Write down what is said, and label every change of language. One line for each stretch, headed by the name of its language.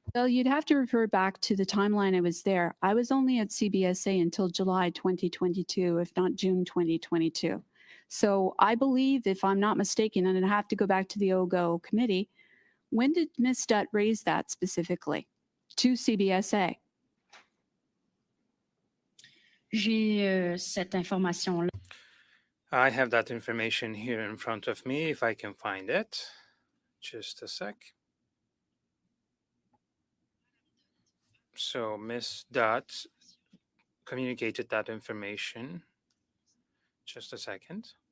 English: Well, you'd have to refer back to the timeline I was there. I was only at CBSA until July 2022, if not June 2022. So I believe, if I'm not mistaken, and I'd have to go back to the OGO committee, when did Ms. Dutt raise that specifically to CBSA?
French: J'ai cette information-là.
English: I have that information here in front of me, if I can find it. Just a sec. So Ms. Dutt communicated that information. Just a second.